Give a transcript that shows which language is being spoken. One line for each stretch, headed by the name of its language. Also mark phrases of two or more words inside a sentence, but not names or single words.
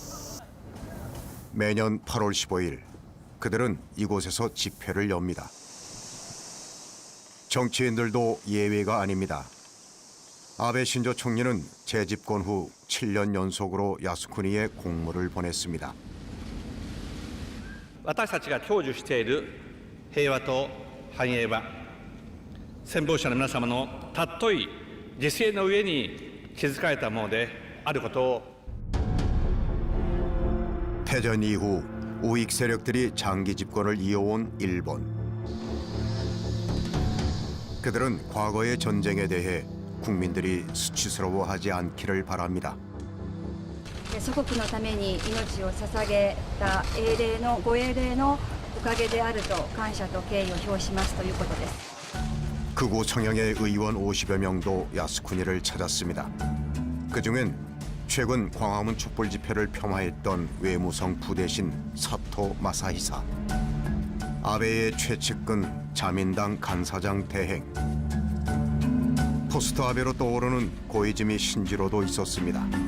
Korean: 매년 8월 15일 그들은 이곳에서 집회를 엽니다. 정치인들도 예외가 아닙니다. 아베 신조 총리는 재집권 후 7년 연속으로 야스쿠니에 공물을 보냈습니다.
Japanese: 私たちが享受している平和と繁栄は戦没者の皆様の尊い犠牲の上に築かれたものであることを
Korean: 태전 이후 우익 세력들이 장기 집권을 이어온 일본. 그들은 과거의 전쟁에 대해 국민들이 수치스러워하지 않기를 바랍니다.
Japanese: 祖国のために命を捧げた英霊のご英霊のおかげであると感謝と敬意を表しますということです。
Korean: 극우 성향의 의원 50여 명도 야스쿠니를 찾았습니다. 그중엔 최근 광화문 촛불 집회를 폄하했던 외무성 부대신 사토 마사히사, 아베의 최측근 자민당 간사장 대행, 포스트 아베로 떠오르는 고이즈미 신지로도 있었습니다.